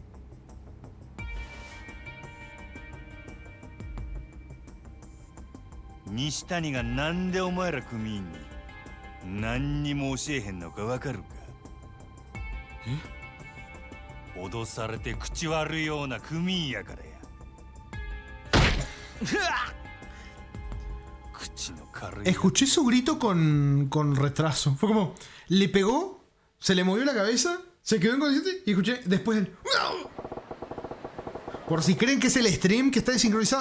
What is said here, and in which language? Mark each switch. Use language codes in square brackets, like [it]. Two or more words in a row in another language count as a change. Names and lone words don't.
[ja] 西谷がなんでお前ら組員に何にも教えへんのかわかるか？脅されて口悪いような組員やからや。 [es] Escuché su grito con retraso. Fue como, le pegó, se le movió la cabeza, se quedó inconsciente y escuché después el... Por si creen que es el stream que está desincronizado.